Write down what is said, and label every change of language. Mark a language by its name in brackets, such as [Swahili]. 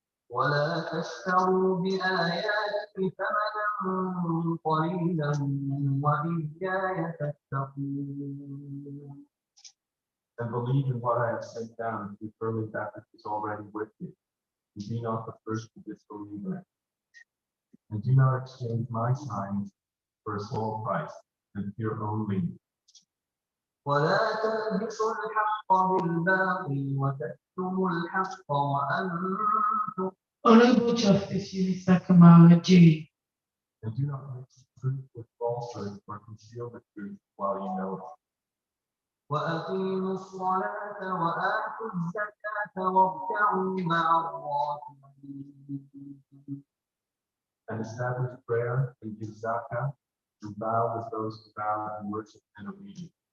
[Arabic] ولا تشتروا بآياتي ثمنا قليلا وإياي تتقون. [English] And believe in what I have sent down, and be firmly that which is already with you, and be not the first to disbelieve in it. And do not exchange my signs for a small price, and fear only me. [Arabic] ولا تلبسوا الحق بالباطل وتكتموا الحق وأنتم [English] Honorable Justice Unisa Kamala, J. And do not mix the truth with falsehood or conceal the truth while you know it. [Arabic] وأقيموا الصلاة وآتوا الزكاة واركعوا مع الراكعين. [English] And establish prayer and give zakah, and bow with those who bow in worship and obedience.